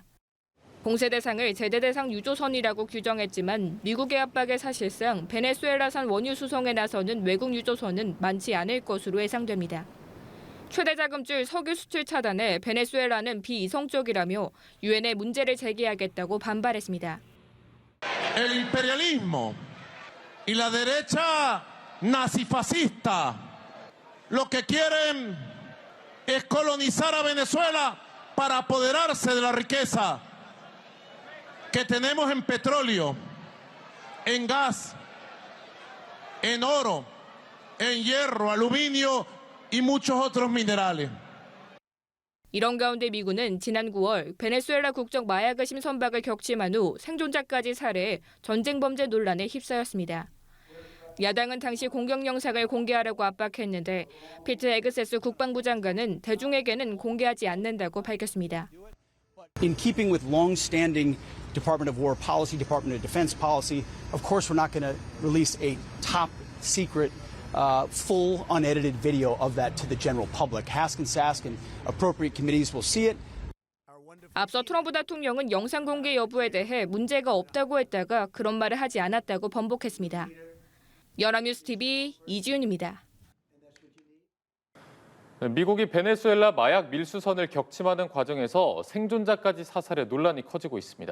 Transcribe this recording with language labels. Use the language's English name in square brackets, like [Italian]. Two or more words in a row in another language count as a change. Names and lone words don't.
[Korean] 봉쇄 대상을 제재 대상 유조선이라고 규정했지만 미국의 압박에 사실상 베네수엘라산 원유 수송에 나서는 외국 유조선은 많지 않을 것으로 예상됩니다. 최대 자금줄 석유 수출 차단에 베네수엘라는 비이성적이라며 유엔에 문제를 제기하겠다고 반발했습니다. [Spanish] El imperialismo y la derecha nazifascista lo que quieren es colonizar a Venezuela para apoderarse de la riqueza que tenemos en petróleo, en gas, en oro, en hierro, aluminio y muchos otros minerales. [Korean] 이런 가운데 미군은 지난 9월 베네수엘라 국적 마약 의심 선박을 격침한 후 생존자까지 살해해 전쟁 범죄 논란에 휩싸였습니다. 야당은 당시 공격 영상을 공개하라고 압박했는데 피트 에그세스 국방부 장관은 대중에게는 공개하지 않는다고 밝혔습니다. [English] In keeping with long-standing Department of War policy, Department of Defense policy, of course we're not going to release a top-secret, full, unedited video of that to the general public. Hask and appropriate committees will see it. [Korean] 앞서 트럼프 대통령은 영상 공개 여부에 대해 문제가 없다고 했다가 그런 말을 하지 않았다고 번복했습니다. 연합뉴스 TV 이지윤입니다. 미국이 베네수엘라 마약 밀수선을 격침하는 과정에서 생존자까지 사살해 논란이 커지고 있습니다.